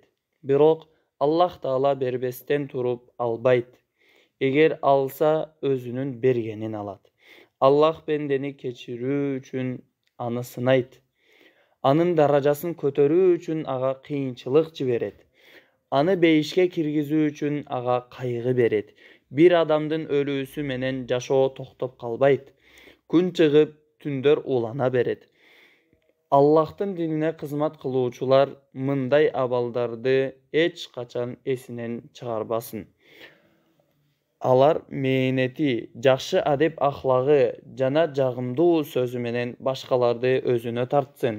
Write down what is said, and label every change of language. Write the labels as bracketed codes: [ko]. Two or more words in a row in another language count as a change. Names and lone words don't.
[ky] Бирок Аллах Таала бербестен туруп албайт. Эгер алса, өзүнүн бергенин алат. Аллах бендени кечирүү үчүн аны сынайт. Анын даражасын көтөрүү үчүн ага кыйынчылык жиберет. Anı beyişke kirgizүү üчүn ага кайгы берет. Bir adamdын ölүүsü менен жашоо токтоп калбайт. Күн чыгып, түндөр улана берет. Аллахтын динине кызмат кылуучулар мындай абалдарды эч качан эсинен чыгарбасын. Алар мээнети, жакшы адеп ахлагы жана жагымдуу сөзү менен башкаларды өзүнө тартсын.